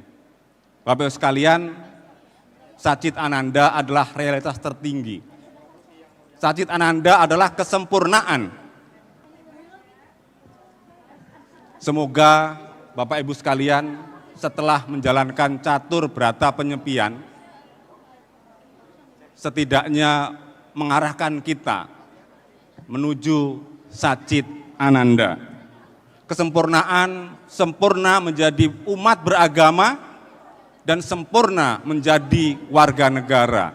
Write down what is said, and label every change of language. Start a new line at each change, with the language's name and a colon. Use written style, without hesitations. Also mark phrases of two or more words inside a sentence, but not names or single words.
Indonesian: Bapak-Ibu sekalian, Sajid Ananda adalah realitas tertinggi. Sajid Ananda adalah kesempurnaan. Semoga Bapak Ibu sekalian setelah menjalankan catur brata penyepian, setidaknya mengarahkan kita menuju Sajid Ananda. Kesempurnaan, sempurna menjadi umat beragama, dan sempurna menjadi warga negara.